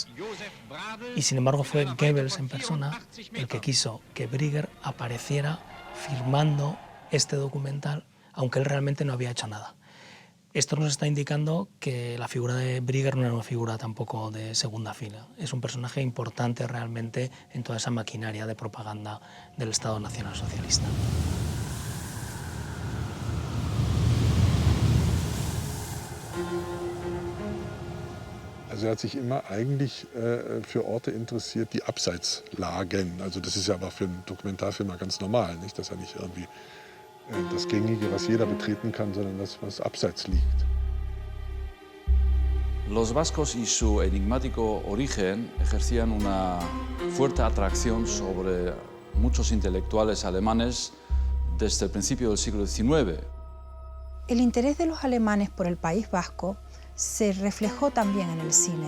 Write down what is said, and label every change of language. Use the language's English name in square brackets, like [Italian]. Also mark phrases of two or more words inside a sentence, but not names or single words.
[Spanish] Y sin embargo fue Goebbels en persona el que quiso que Brieger apareciera firmando este documental, aunque él realmente no había hecho nada. Esto nos está indicando que la figura de Brieger no era una figura tampoco de segunda fila. Es un personaje importante realmente en toda esa maquinaria de propaganda del Estado Nacional Socialista. [German] Also er hat sich immer eigentlich für Orte interessiert, die abseits lagen. Also das ist ja aber für einen Dokumentarfilmer ganz normal, nicht? Dass er nicht irgendwie das Gängige, was jeder betreten kann, sondern das, was abseits liegt. [Spanish] Los vascos y su enigmático origen ejercían una fuerte atracción sobre muchos intelectuales alemanes desde el principio del siglo XIX. El interés de los alemanes por el País Vasco se reflejó también en el cine.